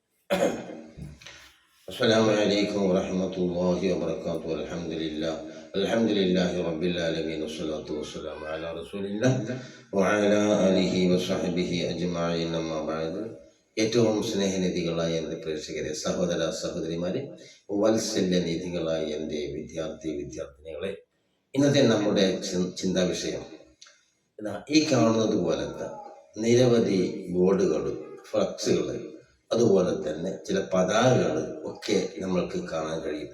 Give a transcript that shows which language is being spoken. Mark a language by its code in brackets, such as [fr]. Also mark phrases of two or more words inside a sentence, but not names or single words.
[ar] السلام عليكم ورحمة الله وبركاته. الحمد لله رب العالمين والصلاة والسلام على رسول الله وعلى آله وصحبه أجمعين. أما بعد, [ml] ഏറ്റവും സ്നേഹനിധികളായ എൻ്റെ പ്രേക്ഷകരെ, സഹോദര സഹോദരിമാരെ, വത്സല്യനിധികളായ എൻ്റെ വിദ്യാർത്ഥിനികളെ, ഇന്നത്തെ നമ്മുടെ ചിന്താ വിഷയം ഈ കാണുന്നത് പോലത്തെ നിരവധി ബോർഡുകൾ, ഫ്ലക്സുകൾ, അതുപോലെ തന്നെ ചില പതാകകൾ ഒക്കെ നമ്മൾക്ക് കാണാൻ കഴിയും.